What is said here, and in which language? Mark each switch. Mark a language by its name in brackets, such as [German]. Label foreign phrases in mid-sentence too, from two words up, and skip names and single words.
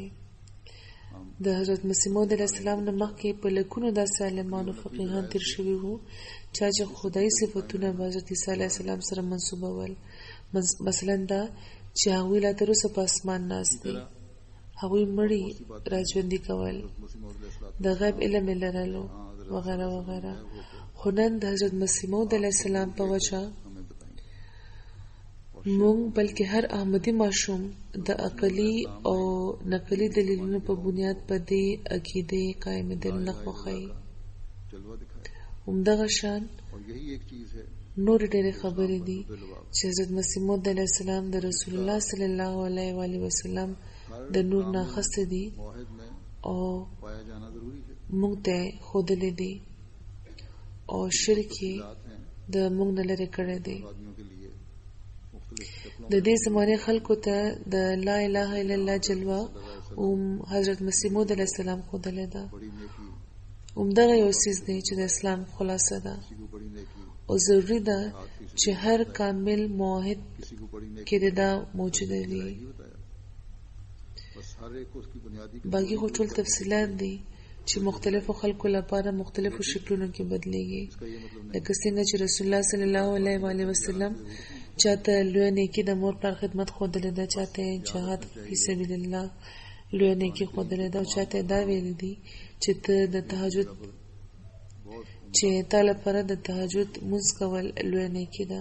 [Pashto] د حضرت مسیح موعود [Arabic] علیه السلام [Pashto] نه مخکې په لکونو داسې عالمان او فقیهان تیر شوي وو چې خدایي صفتونه به حضرت عیسی [Arabic] علیه السلام [Pashto] سره منسوبول. مثلا دا چې هغوی لا تر اوسه په اسمان ناست دي، هغوی مړي راژوندي کول، د غیب علم یې لرلو وغیره وغیره. خو نن د حضرت مسیح موعود [Arabic] علیه السلام [Pashto] په وجه [Urdu] ہمیں بتائیں گے. [Pashto] مونږ بلکې هر احمدي ماشوم د عقلي او نقلي دلیلونو په بنیاد په دې عقیدې قائمېدل نه خوښوي. [Urdu] جلوہ دکھائے [Pashto] همدغه شان [Urdu] اور یہی ایک چیز ہے [Pashto] نور ډېرې خبرې دي چې حضرت مسیح موعود [Arabic] علیه السلام [Pashto] د رسول الله [Arabic] صلی الله علیه و آله وسلم [Pashto] د نور نه اخیستې دي [Urdu] موحد میں [Pashto] او [Urdu] پایا جانا ضروری ہے. [Pashto] مونږ ته ښودلې دي او شرک یې [Urdu] بات ہے [Pashto] د مونږ نه لرې کړی دی. [Urdu] آدمیوں کے لیے مختلف شکلوں [Pashto] د دې زمانه خلکو ته د [Arabic] لا اله الا الله [Pashto] جلوه حضرت مسیح موعود [Arabic] علیه السلام [Pashto] ښودلې ده. [Urdu] بڑی نیکی [Pashto] همدغه یو څیز دی چې د اسلام خلاصه ده [Urdu] کسی کو بڑی نیکی [Pashto] او ضروری ده چې هر کامل موحد [Urdu] کسی کو بڑی نیکی [Pashto] کې دا موجوده وي. [Urdu] نہیں بتایا بس ہر ایک کو اس کی بنیادی [Pashto] باقي خو ټول تفصیلات دي چې مختلفو خلکو لپاره مختلفو شکلونو کې بدلېږي. [Urdu] اس کا یہ مطلب نہیں [Pashto] لکه څنګه چې رسول الله [Arabic] صلی الله علیه و آله وسلم [Pashto] چاته لوی نیکی د مور پر خدمت ښودلې ده، چاته [Arabic] جهاد فی سبیل الله [Pashto] لوی نیکی ښودلې ده، او چاته دا ویل دي چې ته د تهجد چې تا لپاره د تهجد مونځ کول لوی نیکی ده.